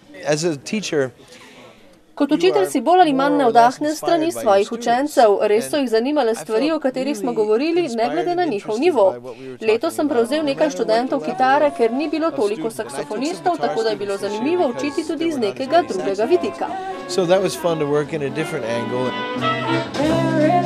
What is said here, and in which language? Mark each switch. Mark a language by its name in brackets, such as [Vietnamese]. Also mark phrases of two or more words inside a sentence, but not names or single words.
[Slovenian] Kot učitelj si bolj ali manj navdahnen strani svojih učencev, res so jih zanimale stvari, o katerih smo govorili, ne glede na njihov nivo. Letos sem prevzel nekaj študentov kitare, ker ni bilo toliko saksofonistov, tako da je bilo zanimivo učiti tudi iz nekega drugega vidika. [English] So that was fun to work in a different angle.